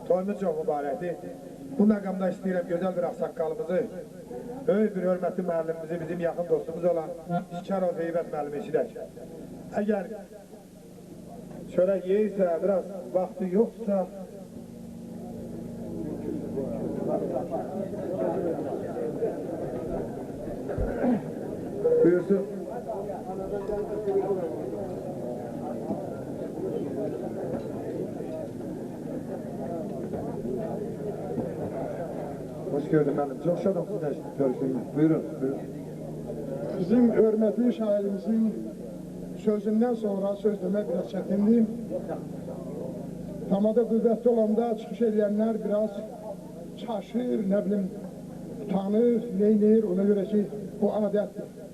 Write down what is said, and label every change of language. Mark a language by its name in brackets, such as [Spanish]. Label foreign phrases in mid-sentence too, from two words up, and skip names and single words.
[Azerbaijani] Toyumuz çox mübarəkdir. Bu məqamda istəyirəm gözəl bir ağsaqqalımızı, böyük bir hörmətli müəllimimizi, bizim yaxın dostumuz olan Şikarov Heybət müəllimi eşidək. Əgər çörək yeyirsə, biraz vaxtı yoxsa, buyursun. [Turkish] Hoş gördüm benim. Çok şadım sizle görüştüğümü. Buyurun, buyurun. [Azerbaijani] Bizim hörmətli şairimizin sözündən sonra söz demək biraz çətindir. Tamada qüvvətli olanda çıxış edənlər biraz çaşır, nə bilim, utanır, neynir, ona görə ki, bu adətdir.